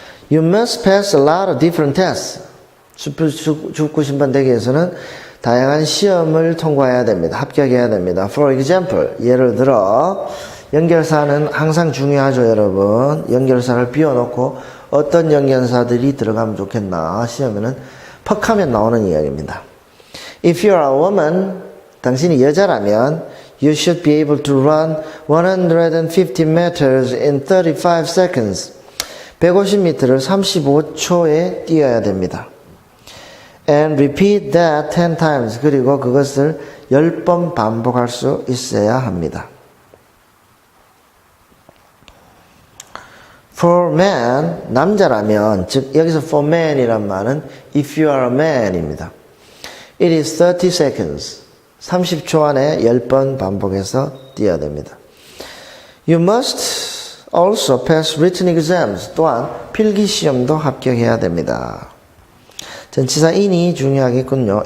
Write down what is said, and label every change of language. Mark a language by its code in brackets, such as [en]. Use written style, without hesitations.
[en] You must pass a lot of different tests. [ko] 축구 심판 되기 위해서는 다양한 시험을 통과해야 됩니다. 합격해야 됩니다. [en] For example, [ko] 예를 들어 연결사는 항상 중요하죠, 여러분. 연결사를 비워놓고 어떤 연결사들이 들어가면 좋겠나 시험에는 퍽하면 나오는 이야기입니다. [en] If you are a woman, [ko] 당신이 여자라면 [en] you should be able to run 150 meters in 35 seconds. [ko] 150m를 35초에 뛰어야 됩니다. [en] And repeat that 10 times. [ko] 그리고 그것을 10번 반복할 수 있어야 합니다. For man, 남자라면, 즉 여기서 for man이란 말은 [en] if you are a man [ko] 입니다. [en] It is 30 seconds. [ko] 30초 안에 10번 반복해서 뛰어야 됩니다. [en] You must also pass written exams. [ko] 또한 필기 시험도 합격해야 됩니다. 전치사 in이 중요하겠군요.